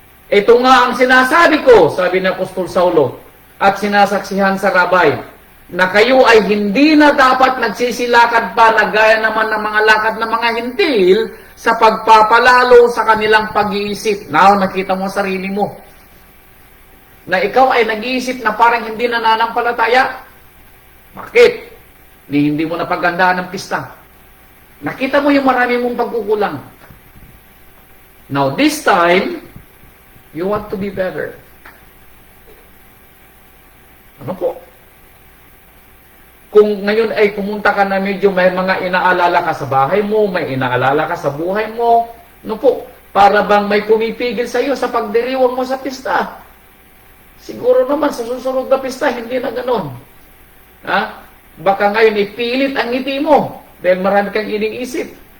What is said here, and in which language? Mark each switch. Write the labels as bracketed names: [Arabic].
[Filipino] Ito nga ang sinasabi ko, sabi ni Apostol Saulo, at sinasaksihan sa rabay, na kayo ay hindi na dapat nagsisilakad pa na gaya naman ng mga lakad ng mga hintil sa pagpapalalo sa kanilang pag-iisip. Now, nakita mo sarili mo na ikaw ay nag-iisip na parang hindi nananampalataya. Bakit? Hindi mo napagandaan ng pista. Nakita mo yung marami mong pagkukulang. [English] Now, this time, you want to be better. [Filipino] Ano po? Kung ngayon ay pumunta ka na medyo may mga inaalala ka sa bahay mo, may inaalala ka sa buhay mo, ano po? Para bang may pumipigil sa iyo sa pagdiriwang mo sa pista. Siguro naman sa susunod na pista, hindi na ganon. Baka ngayon ipilit ang ngiti mo dahil marami kang iniisip.